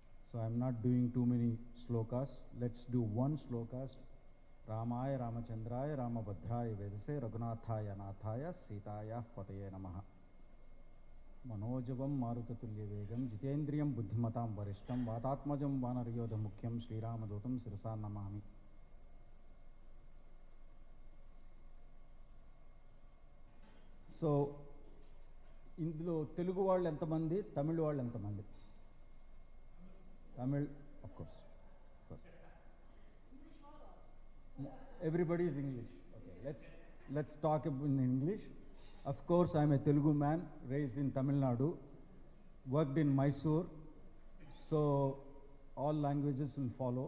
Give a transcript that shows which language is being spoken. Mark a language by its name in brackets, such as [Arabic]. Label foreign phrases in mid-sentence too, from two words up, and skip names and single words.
[English] So I'm not doing too many slokas. Let's do one slokas. [Sanskrit] रामाय रामचन्द्राय रामभद्राय वेधसे रघुनाथाय नाथाय सीताय पतये नमः. मनोजवं मारुततुल्य वेगं जितेन्द्रियं बुद्धिमतां वरिष्ठं वातात्मजं वानरयोद मुख्यं श्री रामदूतं शिरसा नमामि. [Telugu] So, ఇందులో తెలుగు వాళ్ళు ఎంతమంది, తమిళ వాళ్ళు ఎంతమంది? [English] Tamil, of course. Everybody is English. Okay, let's talk in English. Of course, I am a Telugu man, raised in Tamil Nadu, worked in Mysore, so all languages will follow.